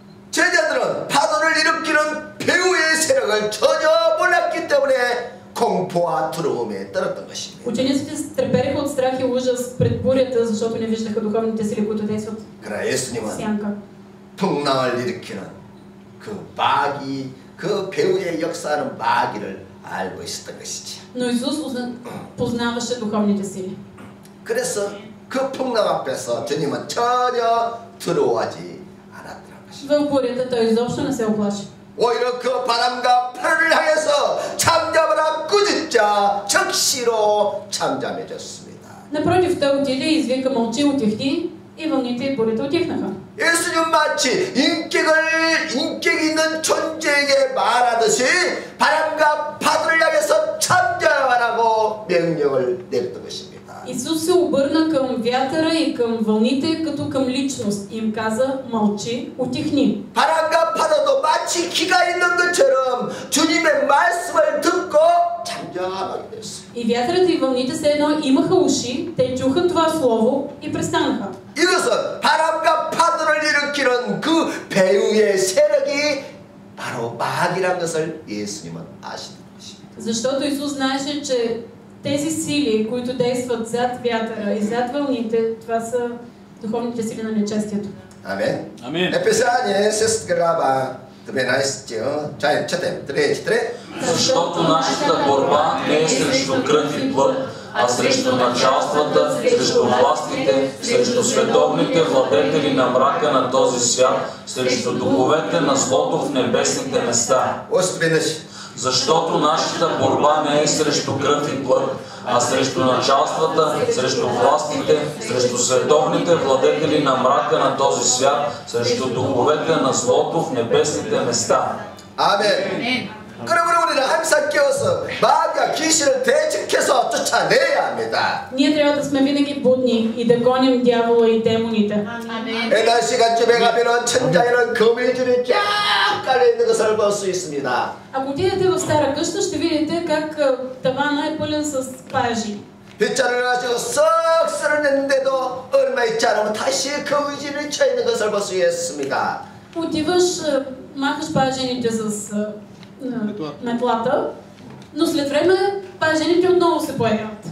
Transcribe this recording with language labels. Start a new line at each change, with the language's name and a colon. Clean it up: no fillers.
Korean: 제자들은 파도를 일으키는 배후의 세력을 전혀 몰랐기 때문에 공포와 두려움에 떨었던 것입니다.
Bulgarian: Учениците трепереха от страх и ужас пред бурята, защото не виждаха духовните сили, които действат
Korean: 그러나
Bulgarian: в
Korean: 예수님은
Bulgarian: сянка.
Korean: 풍랑을 일으키는 그 마귀, 그 배후의 역사하는 마귀를 알고 있었던 것이지요.
Bulgarian: Но Исус познаваше духовните сили.
Korean: 그래서 그 풍랑 앞에서 주님은 전혀 두려워하지 않았더라는 것입니다.
Bulgarian: В бурята той изобщо не се оплаши.
Korean: 오히려 그 바람과 파를 향해서 잠잠하라 꾸짖자 즉시로 잠잠해졌습니다.
Bulgarian: Напротив, той отиде и извика: мълчи, утихни, и вълните и бурята утихнаха.
Korean: 예수님 마치 인격 있는 존재에게 말하듯이 바람과 파도를 향해서 잠잠하라고 명령을 내렸던 것입니다.
Bulgarian: Исус се обърна към вятъра и към вълните като към личност и им каза: мълчи, утихни.
Korean: 바람과 파도도 마치 귀가 있는 것처럼 주님의 말씀을 듣고 잠잠하게 됐어요.
Bulgarian: И вятърът и вълните все едно имаха уши, те чуха това слово и престанаха.
Korean: 이것은 바람과 파도를 일으키는 그 배후의 세력이 바로 마귀란 것을 예수님은 아시는 것입니다.
Bulgarian: Защото Исус знаеше, че тези сили, които действат зад вятъра и зад вълните, това са духовните сили на нечестието.
Korean: 아멘. 아멘. 에페소니에 세스그라바 добре наистина.
Bulgarian: Чай, четем. 3. Защото нашата борба не е срещу кръв и плът, а срещу началствата, срещу властите, срещу световните владетели на мрака на този свят, срещу духовете на злото в небесните места. Защото нашата борба не е срещу кръв и плът, а срещу началствата, срещу властите, срещу световните владетели на мрака на този свят, срещу духовете на злото в небесните места.
Korean: 아멘. 그러므로 우리는 항상 깨워서 마귀와 귀신을 대적해서 쫓아내야 합니다.
Bulgarian: Ние трябва да сме винаги будни и да гоним дявола и демоните.
Korean: 옛날 시간쯤에 가면은 천장에는 거미줄이 쫙 깔려 있는 것을 볼 수 있습니다.
Bulgarian: Ако отидете в стара къща, ще видите как тавана е пълен с пажи.
Korean: 빗자루를 가지고 썩 쓸어냈는데도 얼마 있지 않으면 다시 거미줄이 쳐 있는 것을 볼 수 있습니다.
Bulgarian: Отиваш, махаш пажените с метлата, но след време пажените отново се появяват.